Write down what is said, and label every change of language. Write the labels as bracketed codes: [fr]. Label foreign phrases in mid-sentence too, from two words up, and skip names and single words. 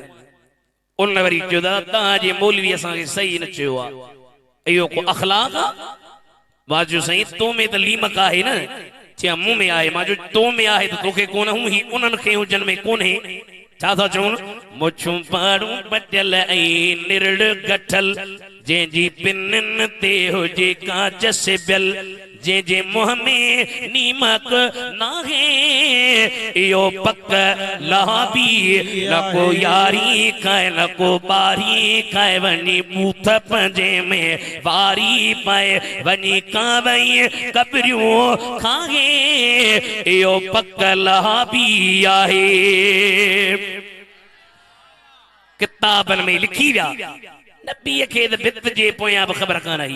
[sd] उन वरी चयो दादा तव्हांजे मौलवी असांखे सही न चयो आहे, इहो को अखलाक आहे? मां चयो साईं तो में त लीमक आहे न। चया मूं में आहे। मां चयो तो में आहे त तोखे कोन हूं ही उन्हनि खे हुजनि में कोन्हे। छा था चवनि? मुछूं पारूं पटियल ऐं निरड़ गठल जंहिंजी पिननि ते हुजे कांच सिबियल जे जे मुंह में नीमक नाहे इहो पक लाबी न को यारी खाए न को बारी खाए वनी बूथ पंजे में वारी पाए वनी कावई कबरियूं खाए इहो पक लाबी आहे। किताबन में लिखी विया नबी खे त बित जे पोयां बि ख़बर कान आई।